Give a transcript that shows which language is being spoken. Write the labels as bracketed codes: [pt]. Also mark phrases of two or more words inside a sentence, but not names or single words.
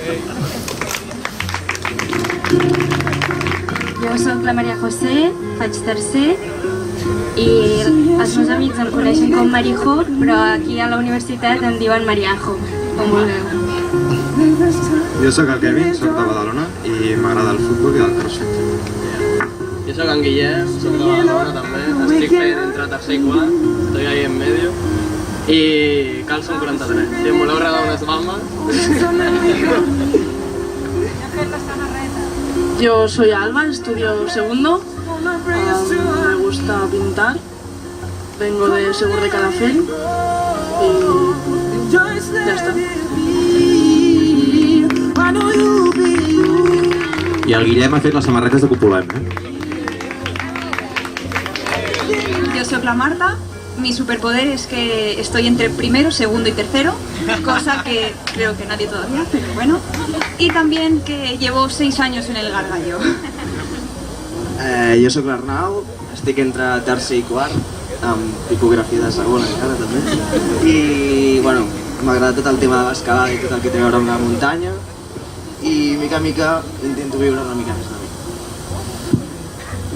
[ca] Jo sóc la Maria José, faig tercer i els meus amics em coneixen com Marijo, però aquí a la universitat em diuen Mariajo, com vulgueu. Jo sóc el Kevin, sóc de Badalona i m'agrada el futbol i el crossfit. Jo sóc en Guillem, sóc de Badalona també, estic fent entre tercer i quart, [es] estoy ahí en medio [ca] i calço un 43. Si em voleu regalar unes gambes... [es] Yo soy Alba, estudio segundo, me gusta pintar, vengo de Segur de Calafell y ya está. [ca] I el Guillem ha fet les samarretes de Copulem, [es] Yo soy la Marta, mi superpoder es que estoy entre primero, segundo y tercero, cosa que creo que nadie todavía, pero bueno. Y también que llevo 6 años en el Gargallo. [ca] Jo sóc l'Arnau, estic entre tercer i quart, amb tipografia de segona encara també. I bueno, m'agrada tot el tema de l'escalada i tot el que té a veure amb la muntanya. I mica en mica intento viure una mica més de mi.